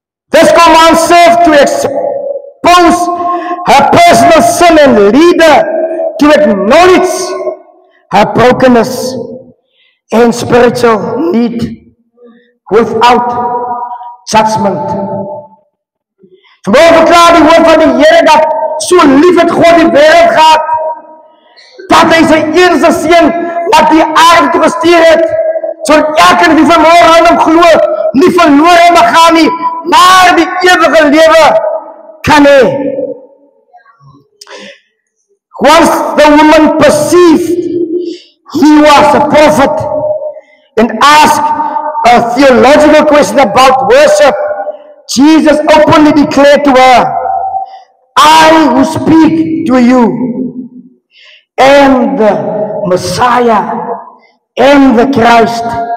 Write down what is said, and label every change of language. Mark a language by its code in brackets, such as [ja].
[en] This command served to expose her personal sin and lead her to acknowledge her brokenness and spiritual need without judgment. [af] Vanmorgen verklaar die woord van die Here dat so lief het God die wêreld gehad, dat hy sy enigste seun wat die aarde toe gestuur het, sodat elkeen wie vanmorgen aan hom glo, nie verlore mag gaan nie, maar die ewige lewe kan hê. [en] Once the woman perceived he was a prophet and asked a theological question about worship, Jesus openly declared to her, I who speak to you am the Messiah and the Christ.